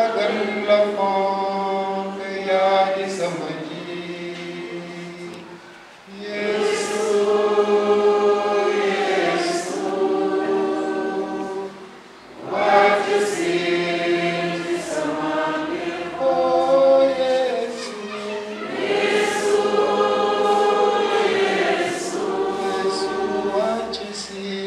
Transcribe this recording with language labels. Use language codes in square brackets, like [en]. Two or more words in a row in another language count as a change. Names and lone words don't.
[fr] l'enfant que y'a [wo] di sama ji. Yesu, Yesu, wàcc si di sama biir. Oh Yesu, Yesu, Yesu, Yesu, wàcc si.